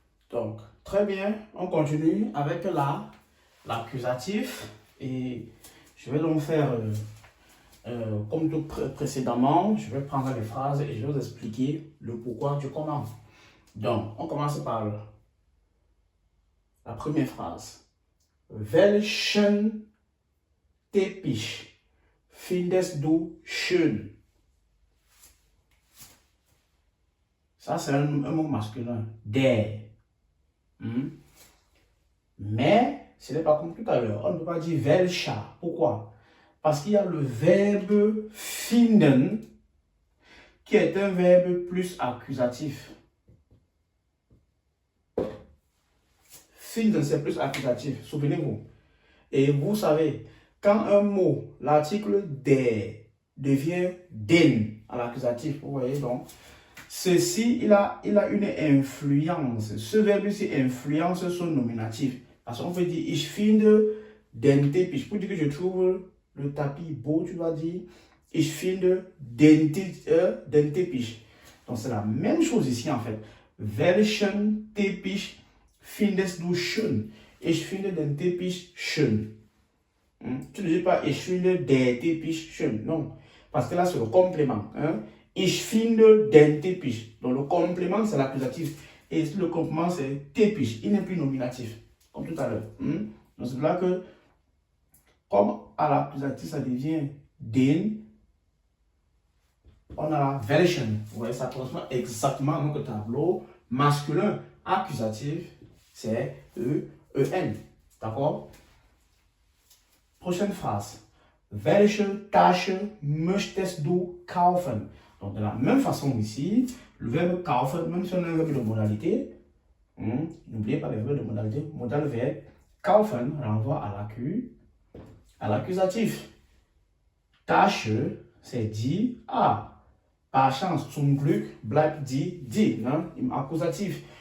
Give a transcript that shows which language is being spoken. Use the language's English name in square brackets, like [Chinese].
[French] Donc, très bien, on continue avec l'accusatif et je vais donc faire comme tout précédemment, je vais prendre les phrases et je vais vous expliquer le pourquoi du comment. Donc, on commence par la première phrase. [German] Welchen Teppich findest du schön? [French] Ça, c'est un mot masculin. Der. Mais ce n'est pas comme tout à l'heure. On ne peut pas dire welcher. Pourquoi? Parce qu'il y a le verbe finden qui est un verbe plus accusatif. Finden, c'est plus accusatif. Souvenez-vous. Et vous savez, quand un mot, l'article der, devient den à l'accusatif, vous voyez donc, ceci, il a une influence. Ce verbe-ci influence son nominatif. Parce qu'on peut dire, [German] ich finde den Teppich. [French] Pour dire que je trouve le tapis beau, tu dois dire, [German] ich finde den Teppich. [French] Donc c'est la même chose ici en fait. [German] Welchen Teppich findest du schön? Ich finde den Teppich schön. [French] Tu ne dis pas, [German] ich finde der Teppich schön. [French] Non. Parce que là, c'est le complément. [German] Ich finde den Teppich. [French] Donc le complément, c'est l'accusatif. Et le complément, c'est Teppich. Il n'est plus nominatif, comme tout à l'heure. Donc c'est là que, comme à l'accusatif, ça devient den, on a la welchen. Vous voyez, ça correspond exactement à notre tableau. Masculin, accusatif, c'est E-E-N. D'accord? Prochaine phrase. [German] Welche Tasche möchtest du kaufen? [French] Donc, de la même façon ici, le verbe kaufen, même si on a un verbe de modalité, n'oubliez pas les verbes de modalité, modal verbe, kaufen renvoie à l'accusatif. Tasche, c'est dit, par chance, [German] zum Glück bleibt die, [French] hein, im accusatif.